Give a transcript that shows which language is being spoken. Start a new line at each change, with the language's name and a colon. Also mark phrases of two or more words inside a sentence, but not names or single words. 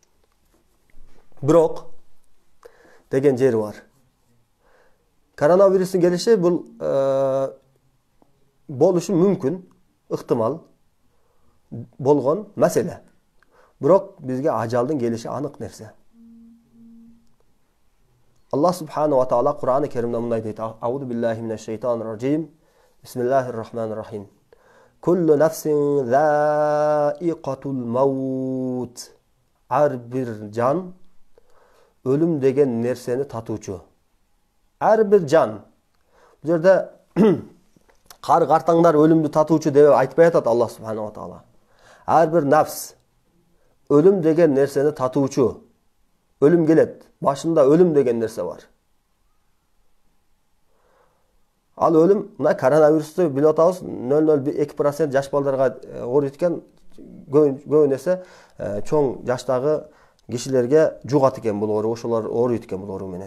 Kyrgyz: Бирок деген жери бар. Коронавирустун келиши бул болушу мүмкүн, ыктымал болгон маселе. Бирок бизге ажалдын келиши анык нерсе. Аллах
Arabic: سبحانه وتعالى
Kyrgyz: Кур'ан-ы Керимде мындай дейт:
Arabic: أعوذ بالله من الشيطان الرجيم. بسم الله الرحمن الرحيم. كل نفس ذائقة الموت.
Kyrgyz: Ар бир жан өлүм деген нерсени татуучу. Ар бир жан. Бул жерде картаңдар өлүмдү татуучу деп айтпай атат Аллах
Arabic: سبحانه وتعالى.
Kyrgyz: Ар бир нафс өлүм деген нерсени татуучу. Өлүм келет. Башында өлүм деген нерсе бар. Ал өлүм, мына коронавирусту билип атабыз, 0,02% жаш балдарга ооруйт экен, көбүнесе чоң жаштагы кишилерге жугат экен бул оору, ошолор ооруйт экен бул оору менен.